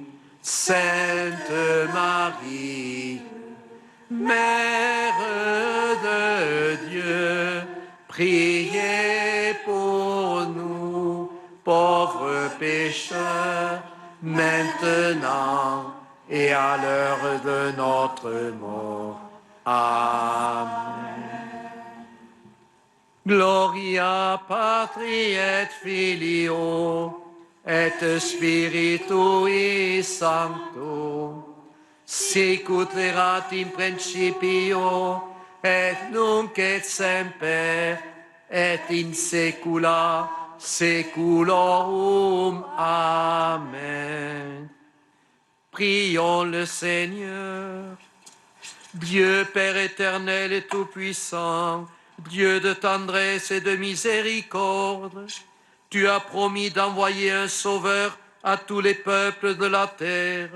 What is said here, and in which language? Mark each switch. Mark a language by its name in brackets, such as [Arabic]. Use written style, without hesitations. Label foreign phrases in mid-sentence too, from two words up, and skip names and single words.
[French] Sainte Marie, Mère de Dieu, priez pour nous, pauvres pécheurs, maintenant et à l'heure de notre mort. Amen. [Latin] Gloria Patri et Filio et Spiritui Sancto, sicut erat in principio et nunc et semper et in saecula saeculorum. [French] Amen. Prions le Seigneur. Dieu Père éternel et tout-puissant, Dieu de tendresse et de miséricorde, tu as promis d'envoyer un sauveur à tous les peuples de la terre.